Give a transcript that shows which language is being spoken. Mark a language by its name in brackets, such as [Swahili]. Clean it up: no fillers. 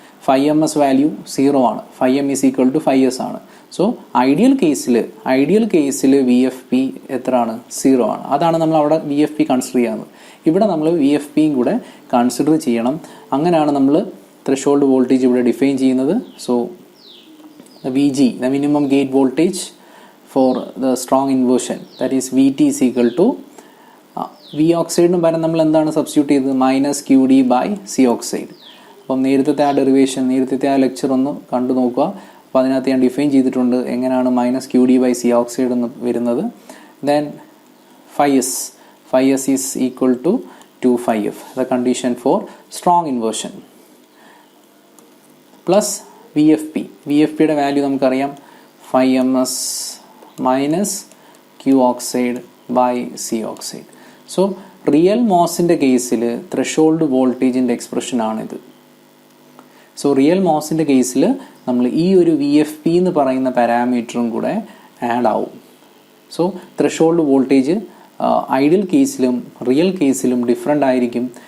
[Malayalam] 5ms value 0 ആണ്. 5m is equal to 5s ആണ്. So ideal കേസിൽ VFP എത്രയാണ്? 0 ആണ്. അതാണ് നമ്മൾ അവിടെ VFP കൺസിഡർ ചെയ്യുന്നത്. ഇവിടെ നമ്മൾ VFPയും കൂടെ കൺസിഡർ ചെയ്യണം. അങ്ങനെയാണ് നമ്മൾ ത്രെഷോൾഡ് വോൾട്ടേജ് ഇവിടെ ഡിഫൈൻ ചെയ്യുന്നത്. [English] so VG, the minimum gate voltage for the strong inversion, that is VT is equal to V oxide [Malayalam] ന് പകരം നമ്മൾ എന്താണ് സബ്സ്റ്റിറ്റ്യൂട്ട് ചെയ്തത്? [English] -QD by C oxide. [Malayalam] അപ്പം നേരത്തെ ആ ഡെറിവേഷൻ, നേരത്തെ ആ ലെക്ചർ ഒന്ന് കണ്ടു നോക്കുക. അപ്പോൾ അതിനകത്ത് ഞാൻ ഡിഫൈൻ ചെയ്തിട്ടുണ്ട് എങ്ങനെയാണ് -QD/C ഓക്സൈഡ് എന്ന് വരുന്നത്. [English] then phi s is equal to 2phi-F, the condition for strong inversion, plus [Malayalam] VFPയുടെ value നമുക്കറിയാം [English] 5ms minus Q oxide by C oxide. [Malayalam] So real മോസിൻ്റെ കേസിൽ ത്രെഷോൾഡ് വോൾട്ടേജിൻ്റെ എക്സ്പ്രഷൻ ആണിത്. സോ റിയൽ മോസിൻ്റെ കേസിൽ നമ്മൾ ഈ ഒരു VFP എന്ന് പറയുന്ന പാരാമീറ്ററും കൂടെ ആഡ് ആവും. സോ ത്രെഷോൾഡ് വോൾട്ടേജ് ഐഡിയൽ കേസിലും റിയൽ കേസിലും ഡിഫറെൻ്റ് ആയിരിക്കും.